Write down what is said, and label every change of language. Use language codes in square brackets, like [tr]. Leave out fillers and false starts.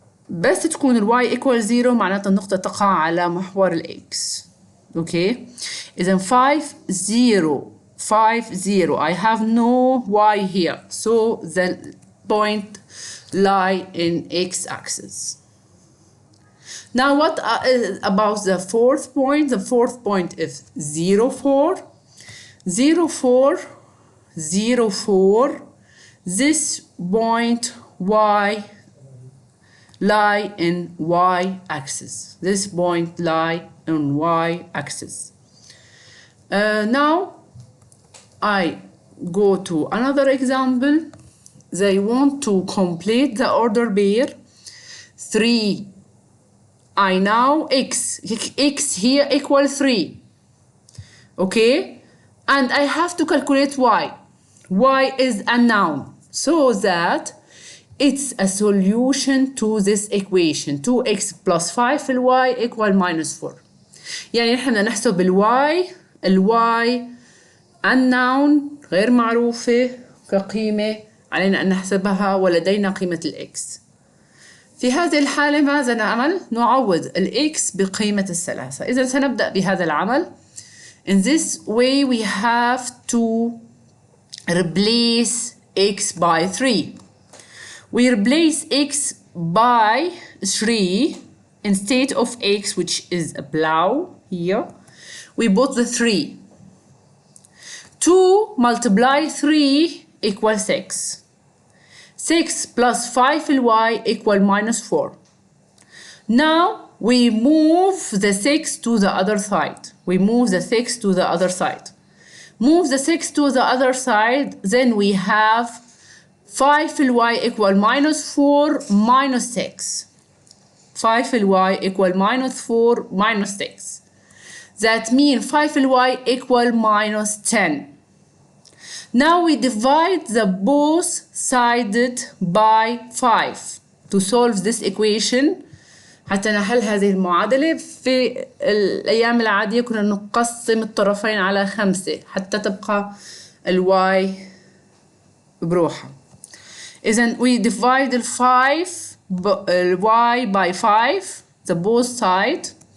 [ar] بس تكون الواي equal 0 معناتها النقطة تقع على محور الإكس. Okay. إذا 5 0 [en] 5, 0. I have no y here, so the point lie in x-axis. Now what about the fourth point? The fourth point is 0, 4, 0, 4, 0, 4. This point y lie in y-axis. This point lie on y-axis. Now I go to another example. They want to complete the order pair. 3. I know x here equal 3. Okay? And I have to calculate y. Y is unknown. So that it's a solution to this equation. 2x plus 5 في y equal minus 4. [ar] يعني نحن بدنا نحسب الواي unknown غير معروفة كقيمة علينا أن نحسبها ولدينا قيمة الإكس. في هذه الحالة ماذا نعمل؟ نعوض الإكس بقيمة الثلاثة. إذا سنبدأ بهذا العمل. [en] In this way we have to replace x by 3. We replace x by 3 instead of x, which is a blau here. We put the 3. 2 multiply 3 equals 6. 6 plus 5 y equal minus 4. Now we move the 6 to the other side. We move the 6 to the other side. Move the 6 to the other side, then we have 5 y equal minus 4 minus 6. 5 y equal minus 4 minus 6. That means 5 y equal minus 10. Now we divide the both sided by 5 to solve this equation. [ar] حتى نحل هذه المعادلة. في الأيام العادية كنا نقسم الطرفين على 5 حتى تبقى الواي بروحها. [en] إذن we divide the 5 y by 5 the both side.